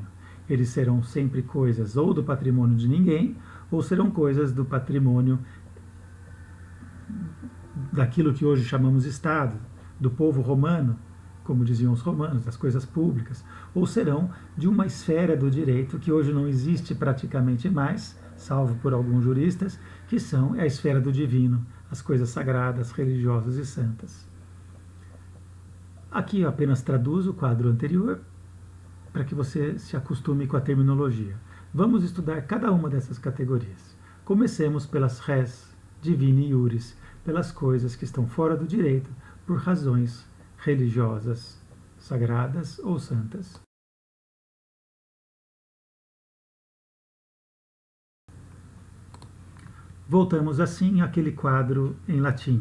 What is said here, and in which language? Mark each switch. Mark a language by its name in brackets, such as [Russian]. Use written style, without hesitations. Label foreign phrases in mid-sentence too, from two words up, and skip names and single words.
[Portuguese] Eles serão sempre coisas ou do patrimônio de ninguém, ou serão coisas do patrimônio daquilo que hoje chamamos Estado, do povo romano, como diziam os romanos, das coisas públicas, ou serão de uma esfera do direito que hoje não existe praticamente mais, salvo por alguns juristas, que são a esfera do divino, as coisas sagradas, religiosas e santas. Aqui eu apenas traduzo o quadro anterior, para que você se acostume com a terminologia. Vamos estudar cada uma dessas categorias. Comecemos pelas [Latin] res divini iuris, [Portuguese] pelas coisas que estão fora do direito, por razões religiosas, sagradas ou santas. Voltamos assim àquele quadro em latim.